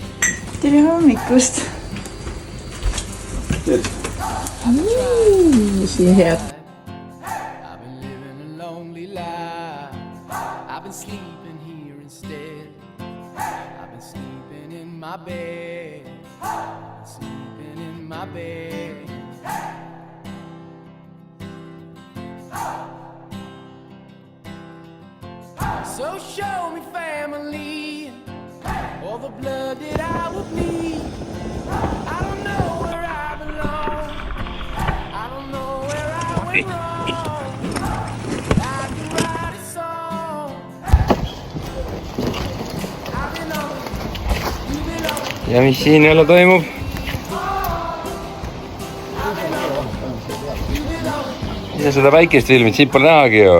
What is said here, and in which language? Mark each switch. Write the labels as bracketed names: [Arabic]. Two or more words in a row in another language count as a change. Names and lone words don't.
[Estonian] Tere hommikust. Siin head. [English] I've been sleeping here instead. I've been sleeping in my bed. Sleeping in my bed. So show me family, all the blood that I will bleed. I don't know where I belong. I don't know where I went wrong. [Estonian] Ja mis siin jälle toimub? Mida seda päikest filmid, siit pole nähagi ju.